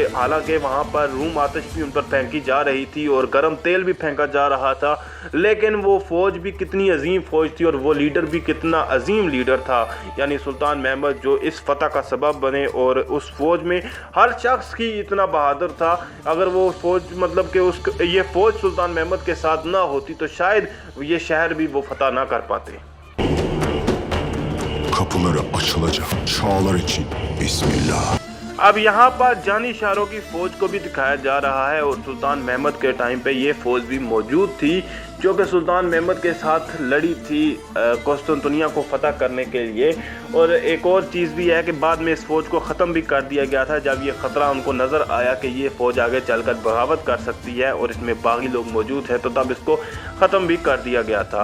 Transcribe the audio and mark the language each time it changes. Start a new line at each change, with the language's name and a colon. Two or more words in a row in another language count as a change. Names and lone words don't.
Urdu: حالانکہ وہاں پر روم آتش بھی ان پر پھینکی جا رہی تھی اور گرم تیل بھی پھینکا جا رہا تھا، لیکن وہ فوج بھی کتنی عظیم فوج تھی اور وہ لیڈر بھی کتنا عظیم لیڈر تھا، یعنی سلطان محمد جو اس فتح کا سبب بنے. اور اس فوج میں ہر شخص کی اتنا بہادر تھا، اگر وہ فوج مطلب کہ یہ فوج سلطان محمد کے ساتھ نہ ہوتی تو شاید یہ شہر بھی وہ فتح نہ کر پاتے.
Turkish: Kapıları açılacak çağlar için Bismillah।
Urdu: اب یہاں پر جانی شاروں کی فوج کو بھی دکھایا جا رہا ہے اور سلطان محمد کے ٹائم پہ یہ فوج بھی موجود تھی جو کہ سلطان محمد کے ساتھ لڑی تھی قسطنطنیہ کو فتح کرنے کے لیے. اور ایک اور چیز بھی ہے کہ بعد میں اس فوج کو ختم بھی کر دیا گیا تھا جب یہ خطرہ ان کو نظر آیا کہ یہ فوج آگے چل کر بغاوت کر سکتی ہے اور اس میں باغی لوگ موجود ہیں، تو تب اس کو ختم بھی کر دیا گیا تھا.